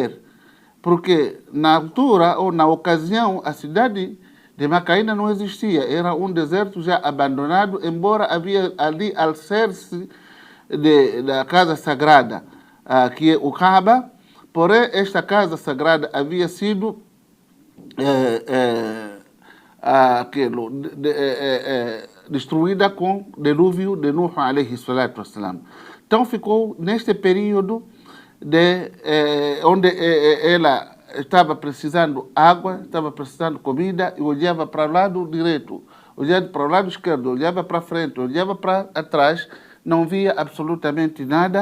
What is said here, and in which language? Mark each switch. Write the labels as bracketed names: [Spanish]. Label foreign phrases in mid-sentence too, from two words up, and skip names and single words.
[Portuguese] Porque na altura ou na ocasião a cidade de Meca ainda não existia, era um deserto já abandonado, embora havia ali alicerce da casa sagrada, que é o Kaaba, porém esta casa sagrada havia sido destruída com o dilúvio de Nuh [Arabic] عليه الصلاة والسلام. [Portuguese] Então ficou neste período onde ela estava precisando água, estava precisando comida, e olhava para o lado direito, olhava para o lado esquerdo, olhava para frente, olhava para trás, não via absolutamente nada.